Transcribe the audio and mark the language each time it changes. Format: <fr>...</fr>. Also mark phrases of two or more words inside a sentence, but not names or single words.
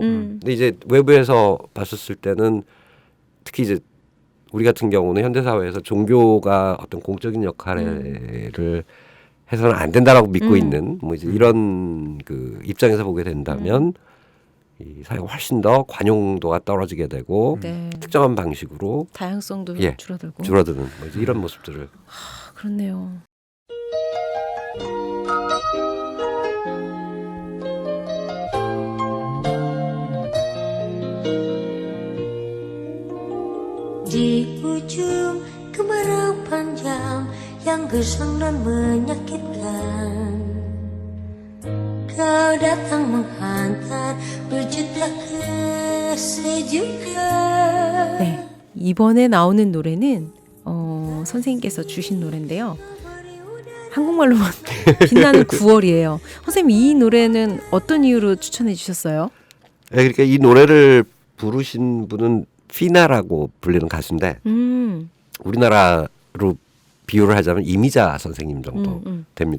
<ko>근데 이제 외부에서 봤었을 때는 특히 이제 우리 같은 경우는 현대 사회에서 종교가 어떤 공적인 역할을 해서는 안 된다라고 믿고 있는 뭐 이제 이런 그 입장에서 보게 된다면 이 사회가 훨씬 더 관용도가 떨어지게 되고 네. 특정한 방식으로 다양성도 예, 줄어들고 줄어드는 뭐 이제 이런 모습들을 그렇네요.</ko> <id>Di ujung kemarau panjang yang gersang dan menyakitkan, kau datang menghantar berjuta kesejukan.</id> <ko>네, 이번에 나오는 노래는 선생님께서 주신 노래인데요. 한국말로만 빛나는 9월이에요. 선생님 이 노래는 어떤 이유로 추천해 주셨어요? 네, 그러니까 이 노래를 부르신 분은 피나라고 불리는 가수인데 우리나라로 비유를 하자면 이미자 선생님 정도 됩니다.</ko>